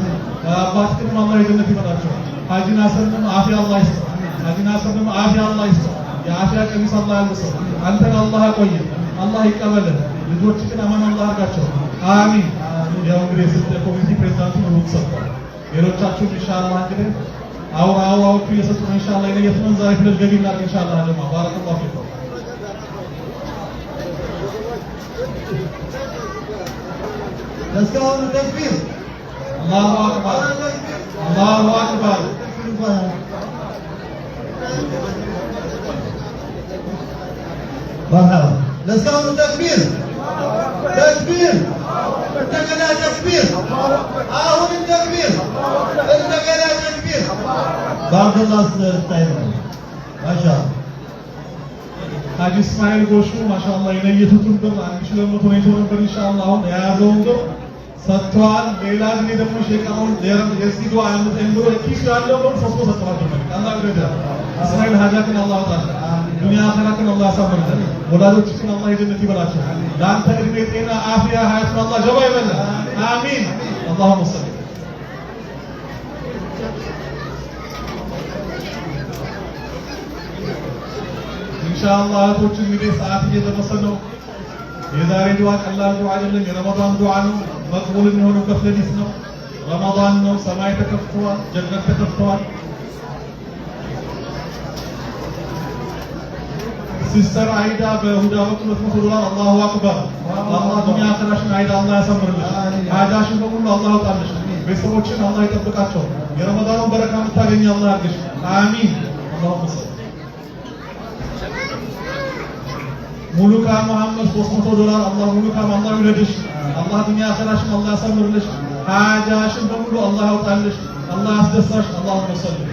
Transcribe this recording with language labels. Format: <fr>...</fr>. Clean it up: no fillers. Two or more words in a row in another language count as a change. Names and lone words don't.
<am>አባትንም አላህ የጀነት ይበላቸው። ሀጂ ናስርንም አፊያ አላህ ይስጥ። ሀጂ ናስርንም አፊያ አላህ ይስጥ። የአፊያ ቀሚስ አላህ ያልብሰው። አንተን አላህ ያቆየ። አላህ ይቀበልህ። ልጆችህን አማን አላህ ያርጋቸው። አሚን። ያው እንግዲህ የስልጤ ኮሚኒቲ ፕሬዝዳንቱ ነው ሰጥቷል። ሌሎቻችሁም ኢንሻአላህ እንግዲህ አውራዎቹ እየሰጡ ነው። ኢንሻአላህ የነየት ነው ዛሬ ፍለል ገቢ እናድርግ ኢንሻአላህ። ጀማ</am> <ar>بارك الله فيكم።</ar> <am>እስካሁን ተክቢር</am> <ar>الله أكبر الله أكبر። مرحبا لسه تكبير تكبير</ar> <am>እንደገና ተክቢር አሁንም ተክቢር እንደገና ተክቢር ባርዶላስ ስታይል ማሻአላ ሀጂ እስማኤል ጎሹ ማሻአላ የነየቱትን ብር 1200 ነው ነበር ኢንሻአላህ አሁን የያዘውን ብር ሰጥቷል። ሌላ ጊዜ ደግሞ ሼካውን የዚህ ዱዓ እንድትንብሮ ኪስ ያለው ብር ሶስት ሰጥቷል። አላህ ይረዳ እስማኤል ሀጃትን አላህ ያወጣል። ዱንያ አኺራትን አላህ ያሳምርልን። ወላጆችህን አላህ የጀነት ይበላቸው። ለአንተ እድሜ ጤና አፍያ ሀያትን አላህ ጀባ ይበል። አሚን</am> <ar>اللهم صل</ar> <am>ኢንሻአላህ እህቶች እንግዲህ ሰዓት እየደረሰ ነው። የዛሬ ዱዓ ቀላል ዱዓ አይደለም። የረመዳን ዱዓ ነው። መቅቡል የሚሆነው በሌሊት ነው። ረመዳን ነው። ሰማይ ተከፍቷል። ጀነት ተከፍቷል። ሲስተር አይዳ በሁዳ በኩል $200</am> <ar>الله أكبر።</ar> <am>አላህ ዱንያ አኺራሽን አይዳ አላህ ያሰምርልሽ። ሀጃሽን በሙሉ አላህ ያውጣልሽ። ቤተሰቦችን አላህ ይጠብቃቸው። የረመዳኑን በረካ የምታገኝ አላህ ያድርግሽ። አሚን</am> <ar>اللهم صل</ar> <am>ሙሉካ መሐመድ $300 አላህ ሙሉካም አላህ ይውደድሽ። አላህ ዱንያ አኺራሽን አላህ ያሰምርልሽ። ሀጃሽን በሙሉ አላህ ያውጣልሽ። አላህ ያስደሳሽ።</am> <ar>اللهم صل</ar>